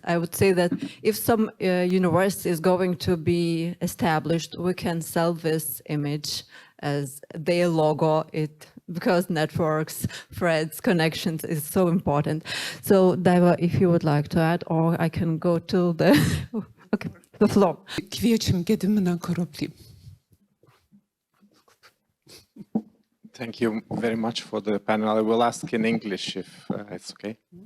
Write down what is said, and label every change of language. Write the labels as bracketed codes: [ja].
[en] I would say that if some university is going to be established, we can sell this image as their logo, because networks, threads, connections is so important. So Daiva, if you would like to add, or I can go to the floor. [lt] Kviečiam Gediminą Korublį. [en] Thank you very much for the panel. I will ask in English if it's okay.